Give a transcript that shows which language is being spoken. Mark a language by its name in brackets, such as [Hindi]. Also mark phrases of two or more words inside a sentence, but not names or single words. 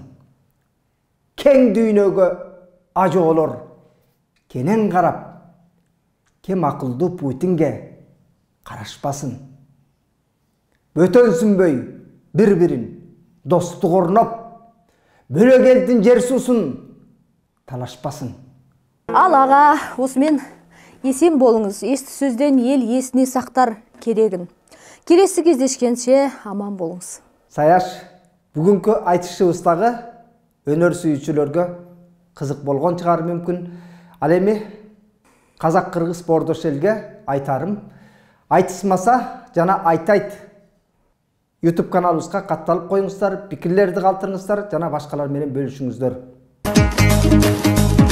[Kyrgyz] Кең дүйнөгө ажоолор кенен карап, кем акылдуу Путинге карашпасын. Бөтөнсүнбөй бир-бирин достук орноп, бөлөк элдин жер суусун талашпасын. [Kazakh] Ал аға, осымен есен болыңыз. Есті сөзден ел есіне сақтар керегін. Келесі кездескенше аман болыңыз. [Kyrgyz] Саяш, бүгүнкү айтышыбыздагы өнөр сүйүүчүлөргө кызык болгон чыгар мүмкүн. Ал эми казак, кыргыз, боордош элге айтарым, айтысмаса жана айтайт YouTube каналыбызга катталып коюңуздар, пикирлерди калтырыңыздар, жана башкалар менен бөлүшүңүздөр.